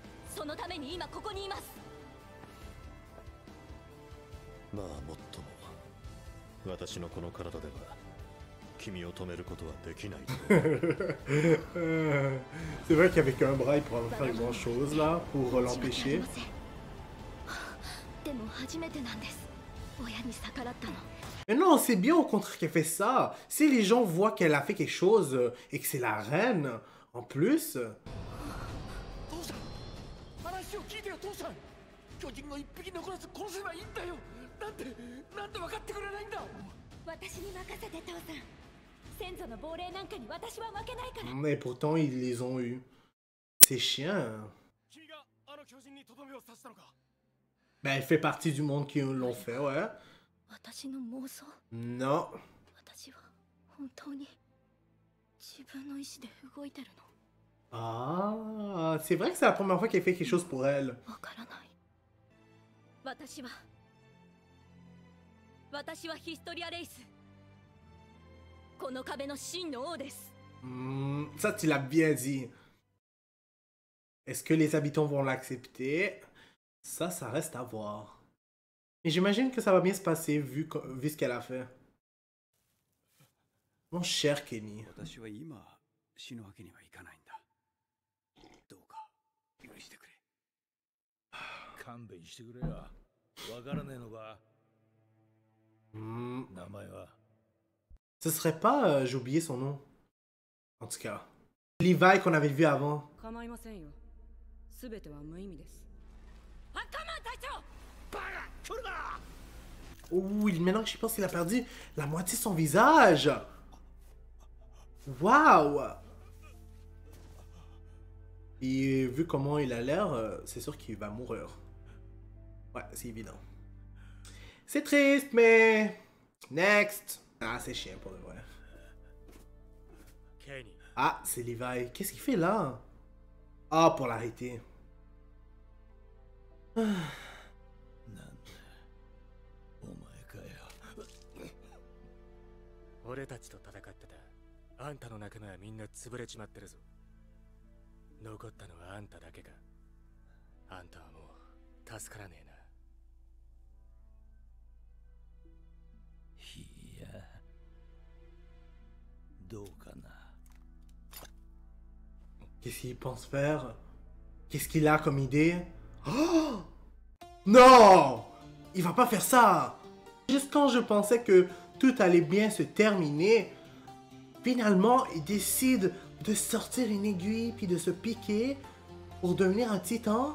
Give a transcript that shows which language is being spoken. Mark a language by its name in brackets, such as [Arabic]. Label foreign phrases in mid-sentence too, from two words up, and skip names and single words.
[Japanese] そのために今ここにいます。まあもっとも私のこの体では君を止めることはできないと思う。 [French] C'est vrai qu'avec un bras, il pourra pas faire grand chose là pour l'empêcher. [Japanese] でも初めてなんです。親に逆らったの。 [French] Mais non, c'est bien au contraire qu'elle fait ça. Si les gens voient qu'elle a fait quelque chose et que c'est la reine, en plus. [Japanese] 父さん、話を聞いてよ父さん。巨人を一匹残らず殺せばいいんだよ。なんで分かってくれないんだ。私に任せて父さん。先祖の亡霊なんかに私は負けないから。 [French] Mais pourtant, ils les ont eus. C'est chiant. [Japanese] 君があの巨人にとどめを刺したのか。 [French] Ben, elle fait partie du monde qui l'ont fait, ouais. [Japanese] 私の妄想。 [French] Non. [Japanese] 私は本当に自分の意志で動いてるの。 [French] Ah, c'est vrai que c'est la première fois qu'elle fait quelque chose pour elle. [Japanese] わからない。私はヒストリアレイス。この壁の真の王です。 [French] Ça, tu l'as bien dit. Est-ce que les habitants vont l'accepter? Ça reste à voir. Mais j'imagine que ça va bien se passer vu ce qu'elle a fait. Mon cher Kenny. [Japanese] 私は今死ぬわけにはいかないんだ。どうか許してくれ。勘弁してくれよ。わからねえのか。名前は。 [French] Ce serait pas, j'ai oublié son nom. En tout cas. Levi qu'on avait vu avant. [Japanese] 構いませんよ。すべては無意味です。あ、カマン隊長。 [French] Oh, maintenant que j'y pense, il a perdu la moitié de son visage. Waouh. Et vu comment il a l'air, c'est sûr qu'il va mourir. Ouais, c'est évident. C'est triste, mais... Next. Ah, c'est chiant pour le vrai. Ah, c'est Levi. Qu'est-ce qu'il fait là? Ah, pour l'arrêter. Ah. [Japanese] 俺たちと戦ってたあんたの仲間はみんな潰れちまってるぞ。残ったのはあんただけか。あんたはもう助からねえな。いや、どうかな。 [French] Qu'est-ce qu'il pense faire? Qu'est-ce qu'il a comme idée? Oh! Non! Il va pas faire ça! Juste quand je pensais que tout allait bien se terminer, finalement, il décide de sortir une aiguille puis de se piquer pour devenir un titan.